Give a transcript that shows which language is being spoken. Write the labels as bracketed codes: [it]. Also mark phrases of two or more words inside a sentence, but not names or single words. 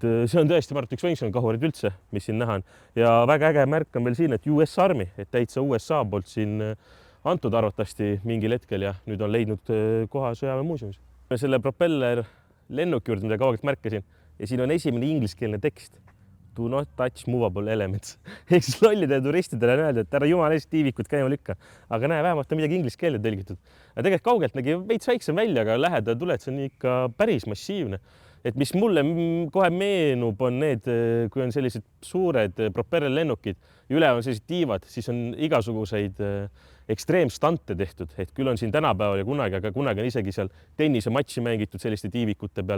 [et] See on tõesti üks võimsam kahurid üldse, mis siin näha on. Ja väga äge märk on veel siin, et US Army, et täitsa USA poolt siin antud arvatavasti mingil hetkel ja nüüd on leidnud koha sõjaväemuuseumis. Selle propeller lennuki juurde, mida kaugelt märkasin ja siin on esimene ingliskeelne tekst. [en] Do not touch movable elements. [et] Ehk siis lollidele turistidele on öelda, et ära jumala eest tiivikut käima lükka. Aga näe, vähemalt on midagi inglise keelde tõlgitud. Tegelikult kaugelt nägi veits väiksem välja, aga lähedal tuled, see on ikka päris massiivne. Et mis mulle kohe meenub, on need, kui on sellised suured propellerlennukid ja üle on sellised tiivad, siis on igasuguseid ekstreemstante tehtud, et küll on siin tänapäeval ja kunagi, aga kunagi on isegi seal tennisematši mängitud selliste tiivikute peal.